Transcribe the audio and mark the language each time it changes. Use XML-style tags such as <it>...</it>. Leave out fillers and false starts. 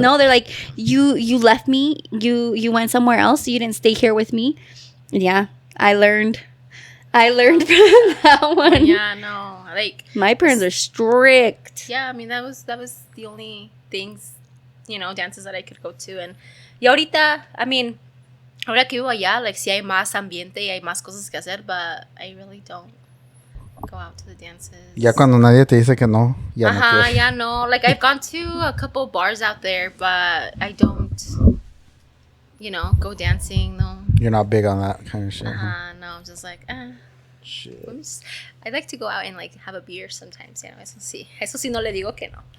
<en>No, they're like, you left me. You went somewhere else. You didn't stay here with me. Yeah, I learned from that one. Yeah, no, like my parents are strict. Yeah, I mean that was the only things, you know, dances that I could go to.</en> <es>And ahorita,</es> <en>I mean,</en> <es>ahora que vivo allá, like, sí hay más ambiente y hay más cosas que hacer,</es> <en>but I really don't go out to the dances.</en> <es>Ya cuando nadie te dice que no, ya no quieres.</es> <en>Yeah, no. Like, I've gone to a couple bars out there, but I don't, you know, go dancing, no. You're not big on that kind of shit. No, I'm just like, Shit. I like to go out and, like, have a beer sometimes, you know.</en> <es>Eso sí no le digo que no.</es>